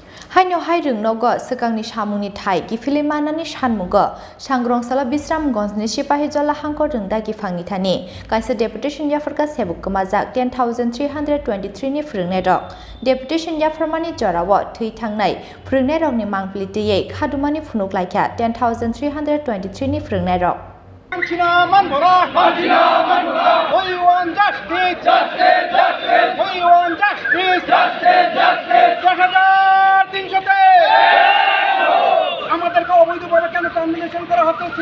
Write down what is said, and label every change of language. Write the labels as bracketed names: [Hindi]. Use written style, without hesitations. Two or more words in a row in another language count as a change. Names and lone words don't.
[Kok Borok] Haino hai Rwng sekangni samungni thai gifili manani sanmugo sangrong-sala Bisramgঞ্জनि Sepahijala Hangkhor Rwng Dagiphangni Thani kaisa Deputation Yapharkha Sebok kwmajak 10,323 ni Phrwngnairok Deputation Yapharkmani jorao thwi thangnai Phrwngnairokni mangpilitiyei khadumani phunuklaikha 10,323 ni Phrwngnairok [English] We want justice, justice, justice. We want justice, justice, justice. [Bangla] 10,300 আমাদেরকে অবৈধভাবে কেন টার্মিনেশন করা হচ্ছে